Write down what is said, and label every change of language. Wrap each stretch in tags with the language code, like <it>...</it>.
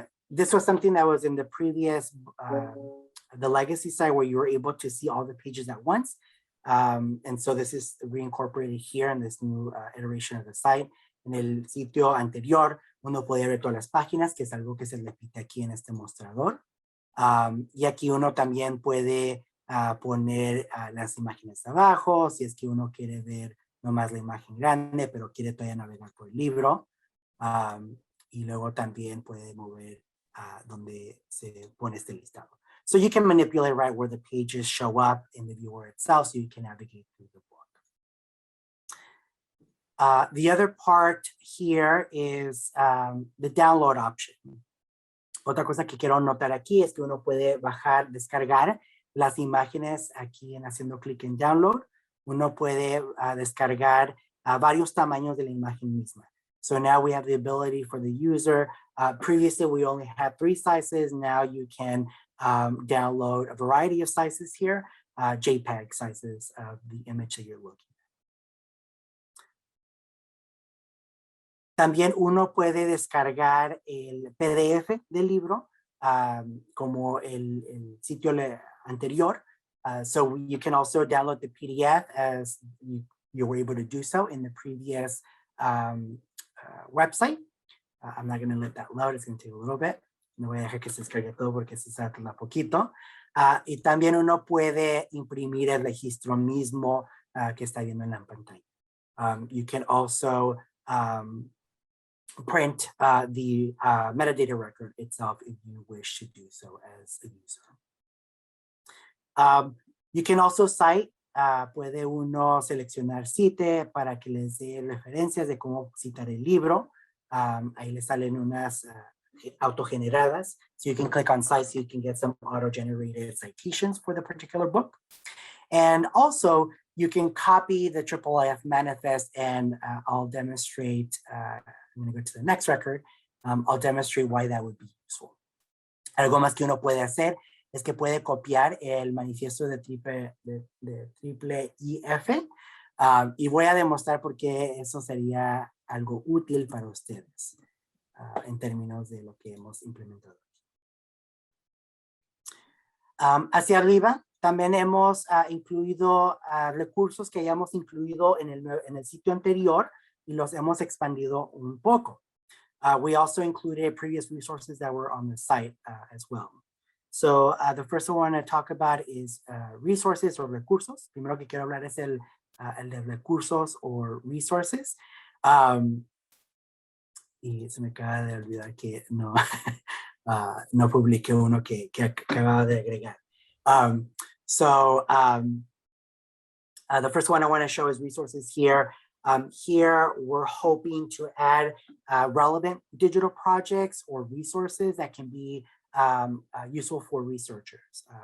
<en>This was something that was in the previous, the legacy site where you were able to see all the pages at once. And so this is reincorporated here in this new iteration of the site.</en> <es>En el sitio anterior, uno podía ver todas las páginas, que es algo que se repite aquí en este mostrador. Y aquí uno también puede poner las imágenes abajo, si es que uno quiere ver nomás la imagen grande, pero quiere todavía navegar por el libro. Y luego también puede mover donde se pone este listado.</es> <en>So you can manipulate right where the pages show up in the viewer itself, so you can navigate through the book. The other part here is the download option.</en> <es>Otra cosa que quiero notar aquí es que uno puede bajar, descargar las imágenes aquí haciendo clic en download. Uno puede descargar varios tamaños de la imagen misma.</es> <en>So now we have the ability for the user. Previously, we only had 3 sizes. Now you can download a variety of sizes here, JPEG sizes of the image that you're looking at.</en> <es>También uno puede descargar el PDF del libro, como el sitio anterior.</es> <en>So you can also download the PDF as you were able to do so in the previous website. I'm not going to let that load. It's going to take a little bit.</en> <es>No voy a dejar que se descargue todo porque se tarda poquito. Y también uno puede imprimir el registro mismo que está viendo en la pantalla.</es> <en>You can also print the metadata record itself if you wish to do so as a user. You can also cite,</en> <es>puede uno seleccionar cite para que les dé referencias de cómo citar el libro. Ahí le salen unas autogeneradas.</es> <en>So you can click on cite so you can get some auto-generated citations for the particular book. And also, you can copy the IIIF manifest and I'll demonstrate, I'm going to go to the next record. I'll demonstrate why that would be useful.</en> <es>Algo más que uno puede hacer es que puede copiar el manifiesto de triple IF y voy a demostrar por qué eso sería algo útil para ustedes en términos de lo que hemos implementado. Hacia arriba también hemos incluido recursos que hayamos incluido en el sitio anterior y los hemos expandido un poco.</es> <en>We also included previous resources that were on the site as well. So the first one I want to talk about is resources</en> <es>o recursos. Primero que quiero hablar es el de recursos</es> <en>o resources.</en> <es>Y se me acaba de olvidar que no, no publiqué uno que acababa de agregar.</es> <en>The first one I want to show is resources here. Here we're hoping to add relevant digital projects or resources that can be useful for researchers.</en>